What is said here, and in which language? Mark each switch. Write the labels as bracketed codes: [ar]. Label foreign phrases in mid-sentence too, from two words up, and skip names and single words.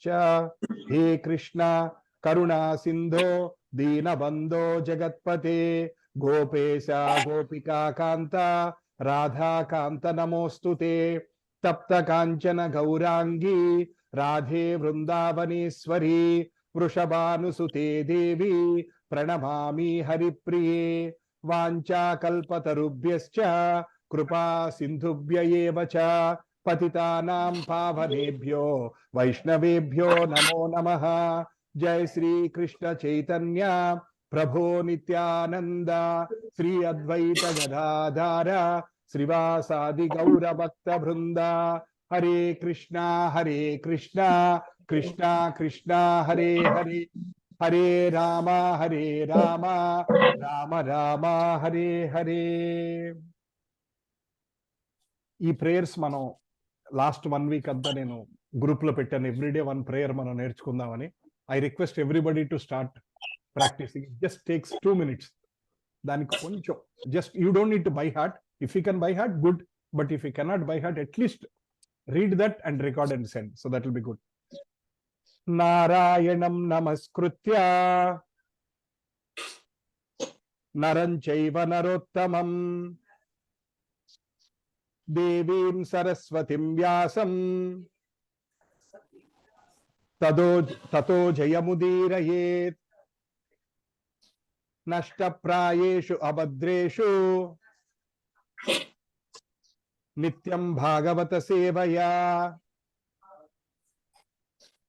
[sa] హే కృష్ణ కరుణా సింధో దీనబంధో జగత్పతే గోపేశ గోపికా కాంత రాధాకాంత నమోస్తుతే. తప్త కాంచన గౌరాంగీ రాధే వృందావనేశ్వరి వృషభానుసుతే దేవి ప్రణమామి హరిప్రియే. వాంఛాకల్పతరుభ్యశ్చ కృపా సింధుభ్య ఏవ చ పతితానాం పావనేభ్యో వైష్ణవేభ్యో నమో నమః. జై శ్రీ కృష్ణ చైతన్య ప్రభో నిత్యానంద శ్రీ అద్వైత గదాధార శ్రీవాసాది గౌర భక్త బృంద. హరే కృష్ణ కృష్ణ కృష్ణ హరే హరే, హరే రామ రామ రామ హరే హరే. [te] ఈ ప్రేయర్స్ మనం [en] last 1 week [te] అంతా నేను గ్రూప్ లో పెట్టాను. [en] everyday 1 prayer [te] మనం నేర్చుకుందామని. [en] I request everybody to start practicing. it just takes 2 minutes. [te] దానికి కొంచెం [en] just you don't need to by heart. if you can by heart good, but if you cannot by heart atleast read that and record and send, so that will be good. [sa] Narayanam namaskritya naram chaiva narottamam devim saraswatim vyasam tato jayamudirayet nashtaprayeshu abhadreshu నిత్యం భాగవత సేవయా.